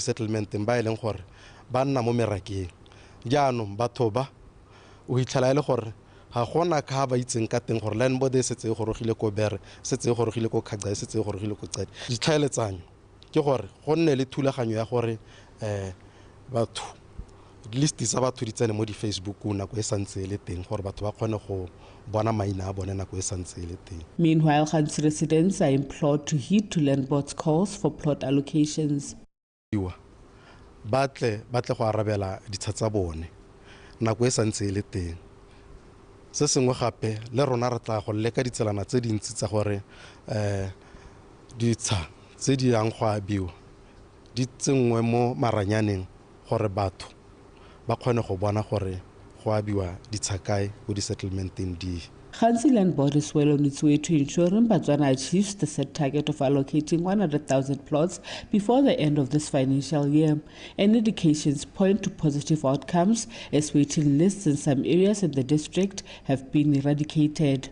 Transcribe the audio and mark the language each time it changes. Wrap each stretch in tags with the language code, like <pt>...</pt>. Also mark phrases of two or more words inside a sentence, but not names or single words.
<tn>settlementeng ba leng gore ba nna mo merakeng jaanong batho ba o itlhala ile gore ga gona ka ba itseng ka teng gore</tn> <en>land board</en> <tn>setse gorogile ko bere setse gorogile ko khaga setse gorogile ko tsadi ditlhaeletsanyo ke gore go nne le thulaganyo ya gore batho list tsa batho di tsene mo di Facebook nako e santse le teng gore batho ba kgone go bona maina a bone nako e santse le teng.</tn> <en>Meanwhile, Khansi residents are implored to heed to land board's calls for plot allocations.</en> <tn>Batle go arabela ditsha tsa bone nako e santse le teng. Se sengwe gape le rona re tla go leka ditselana tse dintsi tsa gore ditsha tse di yang go abiwa di tsengwe mo maranyaneng gore batho ba kgone go bona gore go abiwa ditsha kae go di settlementeng di.</tn> <en>Khansi Land Board is well on its way to ensuring Botswana achieves the set target of allocating 100,000 plots before the end of this financial year. And indications point to positive outcomes as waiting lists in some areas in the district have been eradicated.</en>